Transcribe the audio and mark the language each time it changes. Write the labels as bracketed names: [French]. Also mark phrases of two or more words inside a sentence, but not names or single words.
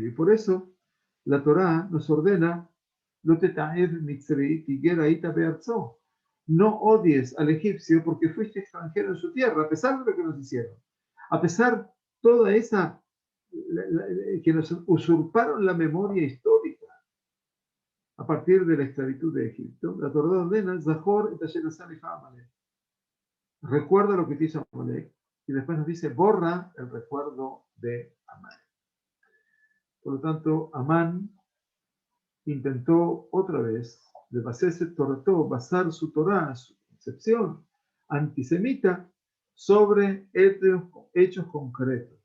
[Spanish] Y por eso la Torá nos ordena, no odies al egipcio porque fuiste extranjero en su tierra, a pesar de lo que nos hicieron. A pesar de toda esa, que nos usurparon la memoria histórica a partir de la esclavitud de Egipto, la Torá ordena, [Hebrew] זכור את אשר עשה לך עמלק. [Spanish] Recuerda lo que te hizo Amalek, y después nos dice, borra el recuerdo de Amalek. Por lo tanto, Amán intentó otra vez de basar su Torá, su concepción antisemita, sobre hechos concretos.